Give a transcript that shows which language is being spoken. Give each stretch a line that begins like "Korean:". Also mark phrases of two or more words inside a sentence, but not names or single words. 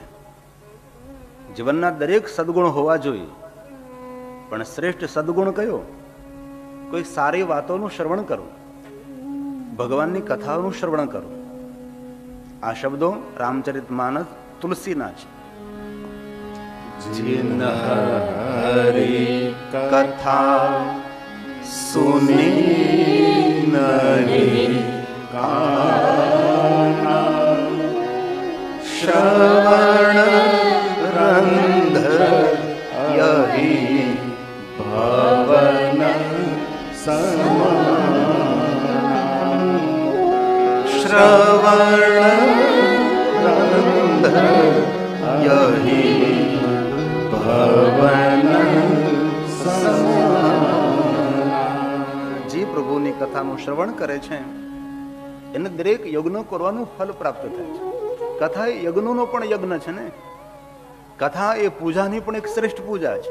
Gujarati: જીવનના દરેક સદગુણ હોવા જોઈએ, પણ શ્રેષ્ઠ સદગુણ કયો? કોઈ સારી વાતોનું શ્રવણ કરવું, ભગવાનની કથાઓનું શ્રવણ કરવું. આ શબ્દો રામચરિત માનસ તુલસીના છે.
Awadhi: जिन हरि कथा सुनी नहीं काना, श्रवण रंध्र यही भवन समाना, श्रवण रंध्र यही
Gujarati: જે પ્રભુની કથાનું શ્રવણ કરે છે એને દરેક યજ્ઞ કરવાનું ફલ પ્રાપ્ત થાય છે. કથા એ યજ્ઞનો પણ યજ્ઞ છે ને. કથા એ પૂજાની પણ એક શ્રેષ્ઠ પૂજા છે.